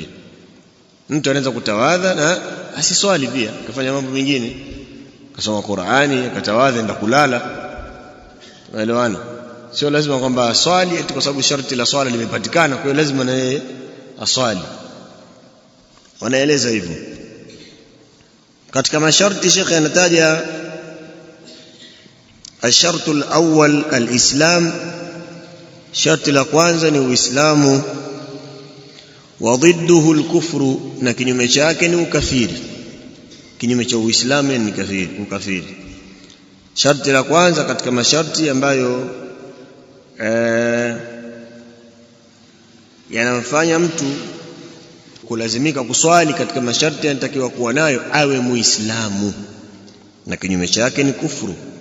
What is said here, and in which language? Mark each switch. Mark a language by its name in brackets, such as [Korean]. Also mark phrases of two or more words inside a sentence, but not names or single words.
[Swahili] Mtu anaweza kutawadha na asiswali pia, akafanya mambo mengine, akasoma Qur'ani, akatawadha enda kulala. Unaelewana? Sio lazima kwamba aswali eti kwa sababu sharti la swala limepatikana, kwa hiyo lazima na yeye aswali. Wanaeleza hivyo. Katika masharti Sheikh anataja [Arabic] الشرط الأول الإسلام. [Swahili] sharti la kwanza ni Uislamu. [Arabic] وضده الكفر, [Swahili] na kinyume chake ni ukafiri. Kinyume cha Uislamu ni ukafiri. Sharti la kwanza katika masharti ambayo yanamfanya mtu kulazimika kuswali, katika masharti yanatakiwa kuwa nayo awe Muislamu, na kinyume chake ni kufuru.